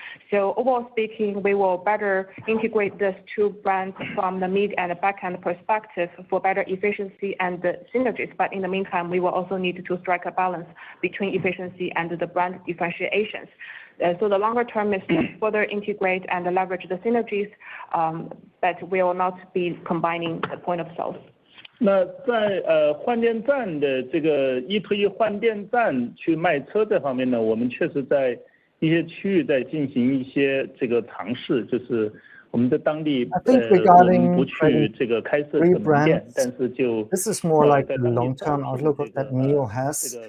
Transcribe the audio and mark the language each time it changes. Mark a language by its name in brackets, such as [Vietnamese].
[English] So overall speaking, we will better integrate these 2 brands from the mid and the back end perspective for better efficiency and the synergies. But in the meantime, we will also need to strike a balance between efficiency and the brand differentiations. So the longer term is to further integrate and leverage the synergies, but we will not be combining the point of sales. [Chinese] 那在换电站的这个一推一换电站去卖车这方面呢，我们确实在一些区域在进行一些这个尝试，就是我们在当地我们不去这个开设门店，但是就 [English] This is more like the long-term outlook that NIO has.